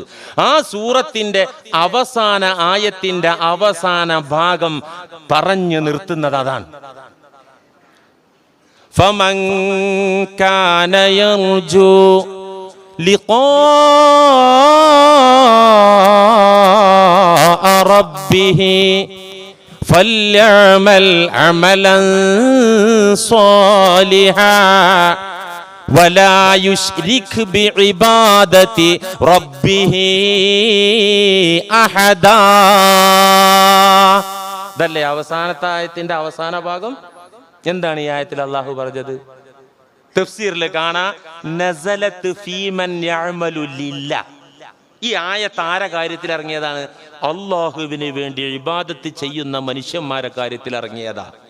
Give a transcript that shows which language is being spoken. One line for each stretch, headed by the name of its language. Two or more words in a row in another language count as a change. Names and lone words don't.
Malayalam: ആ സൂറത്തിൻ്റെ അവസാന ആയത്തിൻ്റെ അവസാന ഭാഗം പറഞ്ഞു നിർത്തുന്നത് അതാണ്.
Arabic: فمن كان يرجو لقاء ربه فليعمل عملا صالحا ولا يشرك بعبادة ربه أحدا.
Malayalam: ഇതല്ലേ അവസാനത്തെ ആയത്തിന്റെ അവസാന ഭാഗം? എന്താണ് ഈ ആയത്തിൽ അള്ളാഹു പറഞ്ഞത്? തഫ്സീറിൽ കാണാം,
Arabic: نزلت فيمن يعمل لله.
Malayalam: ഈ ആയത്ത് ആരെ കാര്യത്തിൽ ഇറങ്ങിയതാണ്? അള്ളാഹുവിന് വേണ്ടി ഇബാദത്ത് ചെയ്യുന്ന മനുഷ്യന്മാരെ കാര്യത്തിൽ ഇറങ്ങിയതാ.